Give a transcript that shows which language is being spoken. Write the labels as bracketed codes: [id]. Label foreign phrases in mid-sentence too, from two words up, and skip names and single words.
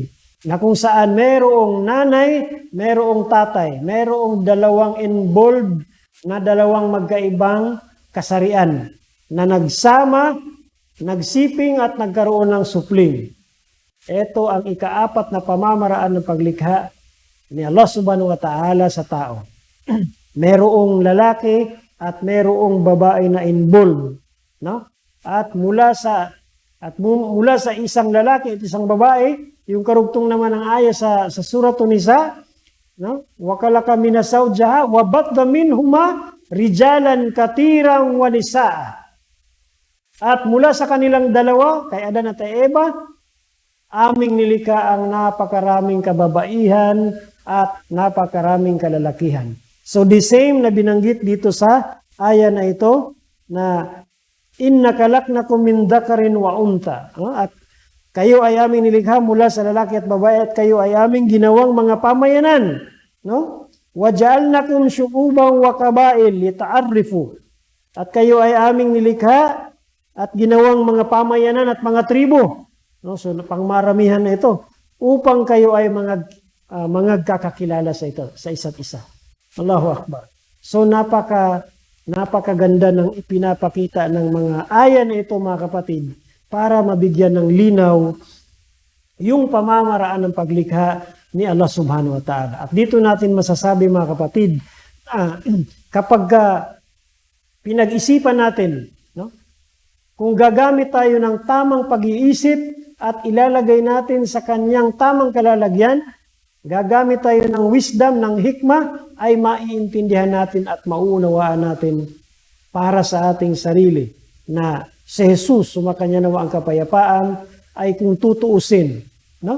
[tl] Na kung saan merong nanay, merong tatay, merong dalawang involved na dalawang magkaibang kasarian na nagsama, nagsiping at nagkaroon ng supling. Ito ang ikaapat na pamamaraan ng paglikha ni [ar] الله سبحانه وتعالى [tl] sa tao. Merong lalaki at merong babae na involved, no? At mula sa isang lalaki at isang babae, yung karugtong naman ng aya sa Suratun Nisa, no? [ar] وخلق من زوجها وبث منهما رجالا كثيرا ونساء. [tl] At mula sa kanilang dalawa, kay Adan at Eva, aming nilikha ang napakaraming kababaihan at napakaraming kalalakihan. So [en] the same [tl] na binanggit dito sa aya na ito na [ar] إنا خلقناكم من ذكر وأنثى. [tl] At kayo ay aming nilikha mula sa lalaki at babae at kayo ay aming ginawang mga pamayanan, no? [ar] وجعلناكم شعوبا وقبائل لتعارفوا. [tl] At kayo ay aming nilikha at ginawang mga pamayanan at mga tribo, no? So pangmaramihan na ito upang kayo ay mga kakakilala sa isa't isa. [ar] الله أكبر. [tl] So napakaganda ng ipinapakita ng mga aya na ito mga kapatid para mabigyan ng linaw yung pamamaraan ng paglikha ni [ar] الله سبحانه وتعالى. [tl] At dito natin masasabi mga kapatid, kapag pinag-isipan natin, no? Kung gagamit tayo ng tamang pag-iisip at ilalagay natin sa kanyang tamang kalalagyan, gagamit tayo ng wisdom, ng hikmah, ay maiintindihan natin at mauunawaan natin para sa ating sarili na si Jesus, sumakanya nawa ang kapayapaan, ay kung tutuusin, no?